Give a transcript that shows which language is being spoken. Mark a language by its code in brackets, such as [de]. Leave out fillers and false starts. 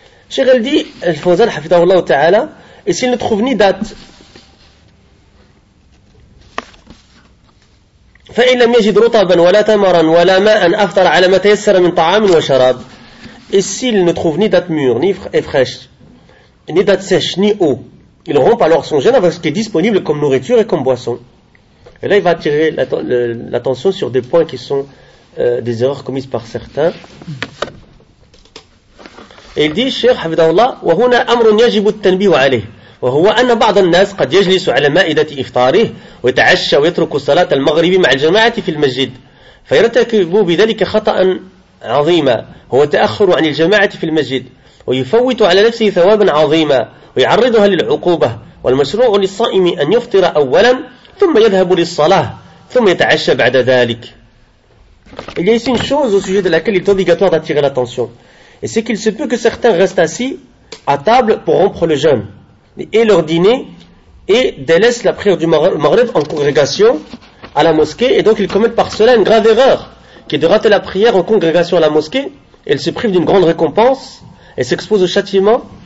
[fr] Cheikh El dit, [ar] Al-Fawzan, hafidahullah ta'ala, [fr] et s'il ne trouve ni dattes, [ar] فإن لم يجد رطبا ولا تمرا ولا ماء أفطر على ما تيسر من طعام وشراب. [fr] Et s'il ne trouve ni date mûre, ni fraîche, ni date sèche, ni eau, il rompt alors son jeûne avec ce qui est disponible comme nourriture et comme boisson. Et là, il va attirer l'attention sur des points qui sont des erreurs commises par certains. Et il dit, Cheikh Hafidahullah, [ar] وهنا أمر يجب التنبيه عليه. وهو أن بعض الناس قد يجلس على مائدة إفطاره ويتعشى ويترك صلاة المغرب مع الجماعة في المسجد فيرتكب بذلك خطأ عظيما هو تأخر عن الجماعة في المسجد ويفوت على نفسه ثوابا عظيما ويعرضها للعقوبة والمشروع للصائم أن يفطر أولا ثم يذهب للصلاة ثم يتعشى بعد ذلك. [fr] Il y a ici une chose au sujet de laquelle il est obligatoire d'attirer l'attention, et c'est qu'il se peut que certains restent assis à table pour rompre le jeûne et leur dîner, et délaissent la prière du Maghrib en congrégation à la mosquée, et donc ils commettent par cela une grave erreur, qui est de rater la prière en congrégation à la mosquée, et ils se privent d'une grande récompense, et s'exposent au châtiment.